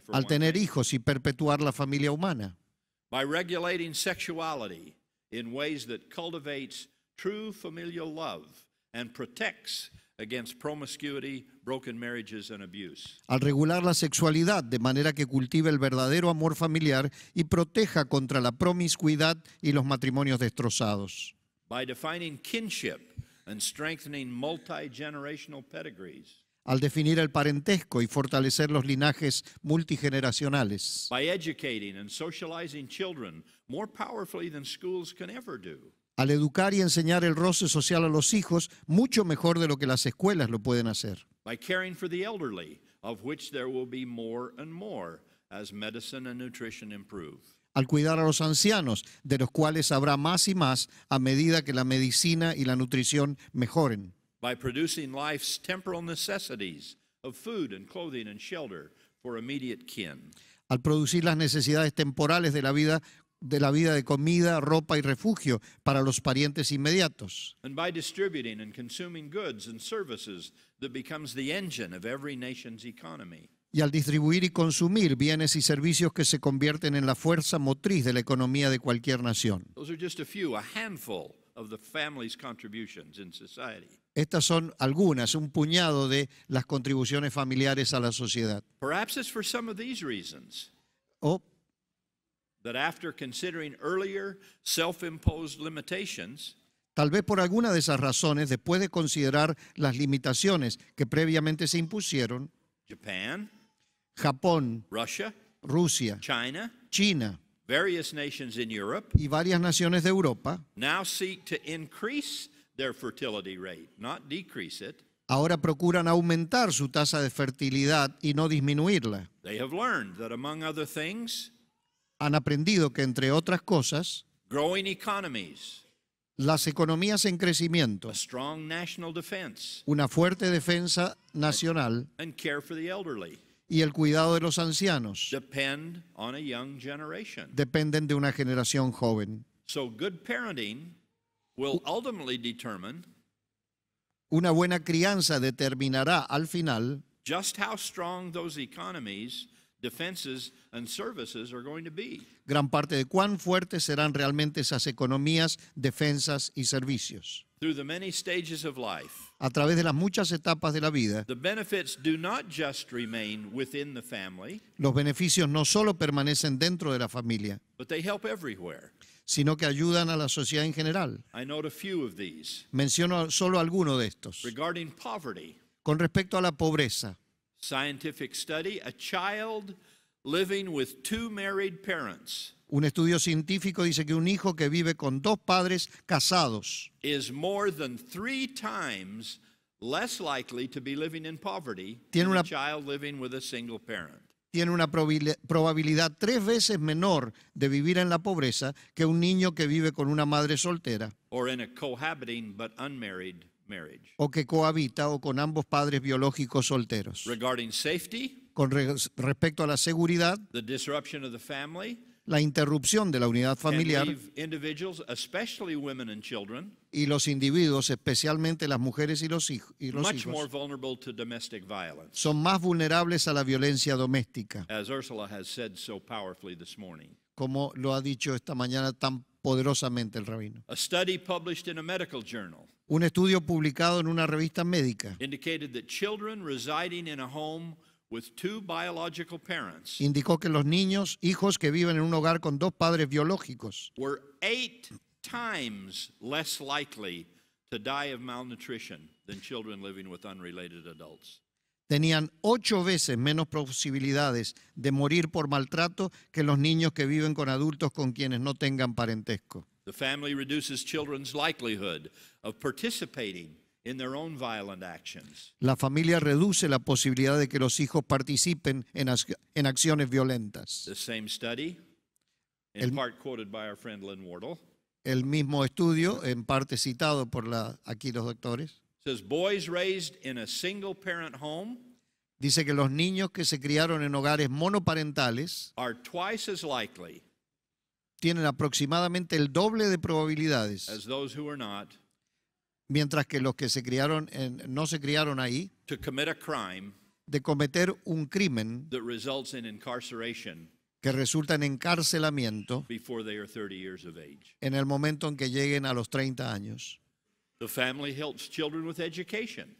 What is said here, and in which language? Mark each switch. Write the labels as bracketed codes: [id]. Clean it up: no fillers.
[en] For [es] Al [en] one [es] tener [en] thing. [es] hijos y perpetuar la familia humana. [en] By regulating sexuality in ways that cultivates true familial love and protects against promiscuity, broken marriages, and abuse. [es] Al regular la sexualidad de manera que cultive el verdadero amor familiar y proteja contra la promiscuidad y los matrimonios destrozados. [en] By defining kinship and strengthening multi-generational pedigrees. [es] Al definir el parentesco y fortalecer los linajes multigeneracionales. [en] By educating and socializing children more powerfully than schools can ever do. [es] Al educar y enseñar el roce social a los hijos mucho mejor de lo que las escuelas lo pueden hacer. [en] By caring for the elderly, of which there will be more and more as medicine and nutrition improve. [es] Al cuidar a los ancianos, de los cuales habrá más y más a medida que la medicina y la nutrición mejoren. [en] By producing life's temporal necessities of food and clothing and shelter for immediate kin. [es] Al producir las necesidades temporales de la vida de comida, ropa y refugio para los parientes inmediatos. [en] And by distributing and consuming goods and services that becomes the engine of every nation's economy. [es] Y al distribuir y consumir bienes y servicios que se convierten en la fuerza motriz de la economía de cualquier nación. [en] Those are just a handful of the family's contributions in society. [es] Estas son algunas, un puñado de las contribuciones familiares a la sociedad. [en] Perhaps it's for some of these reasons [es] O [en] that after considering earlier self-imposed limitations, [es] tal vez por alguna de esas razones, después de considerar las limitaciones que previamente se impusieron, [en] Japan, [es] Japón, [en] Russia, [es] Rusia, [en] China, [es] China [en] various nations in Europe [es] y varias naciones de Europa [en] now seek to increase their fertility rate, not decrease it. [es] ahora procuran aumentar su tasa de fertilidad y no disminuirla. [en] They have learned that among other things, [es] Han aprendido que, entre otras cosas, [en] growing economies, [es] las economías en crecimiento, [en] a strong national defense, [es] una fuerte defensa nacional [en] and care for the elderly [es] y el cuidado de los ancianos [en] depend on a young generation. [es] dependen de una generación joven. [en] So good parenting will ultimately determine [es] Una buena crianza determinará al final [en] just how strong those economies, defenses, and services are going to be. [es] gran parte de cuán fuertes serán realmente esas economías, defensas y servicios. [en] Through the many stages of life, [es] A través de las muchas etapas de la vida, [en] the benefits do not just remain within the family, [es] los beneficios no solo permanecen dentro de la familia, [en] but they help everywhere. [es] sino que ayudan a la sociedad en general. [en] I note a few of these. [es] Menciono solo alguno de estos. [en] Regarding poverty, [es] Con respecto a la pobreza, [en] scientific study, a child living with two married parents [es] Un estudio científico dice que un hijo que vive con dos padres casados [en] is more than 3 times less likely to be living in poverty [es] Tiene [en] than a [es] una- [en] child living with a single parent. [es] tiene una probabilidad 3 veces menor de vivir en la pobreza que un niño que vive con una madre soltera [en] Or in a cohabiting but unmarried marriage. [es] o que cohabita o con ambos padres biológicos solteros. [en] Regarding safety, [es] Con respecto a la seguridad, [en] the disruption of the family [es] la interrupción de la unidad [en] can [es] familiar [en] leave individuals, especially women and children, [es] y los individuos, especialmente las mujeres y los [en] much more [es] hijos, [en] vulnerable to domestic violence, [es] son más vulnerables a la violencia doméstica, [en] as Ursula has said so powerfully this morning. [es] como lo ha dicho esta mañana tan poderosamente el rabino. [en] A study published in a medical journal [es] Un estudio publicado en una revista médica [en] indicated that children residing in a home with 2 biological parents [es] indicó que los hijos que viven en un hogar con dos padres biológicos, [en] were 8 times less likely to die of malnutrition than children living with unrelated adults. [es] tenían 8 veces menos posibilidades de morir por maltrato que los niños que viven con adultos con quienes no tengan parentesco. [en] The family reduces children's likelihood of participating in their own violent actions. [es] La familia reduce la posibilidad de que los hijos participen en acciones violentas. [en] The same study, in [es] El- [en] part quoted by our friend Lynn Wardle, [es] El mismo estudio, en parte citado por aquí los doctores, [en] says boys raised in a single parent home [es] dice que los niños que se criaron en hogares monoparentales [en] are twice as likely [es] tienen aproximadamente el doble de probabilidades, [en] as those who are not [es] mientras que los que no se criaron ahí, [en] to commit a crime [es] de cometer un crimen [en] that results in incarceration [es] que resulta en encarcelamiento [en] before they are 30 years of age. [es] en el momento en que lleguen a los 30 años. [en] The family helps children with education.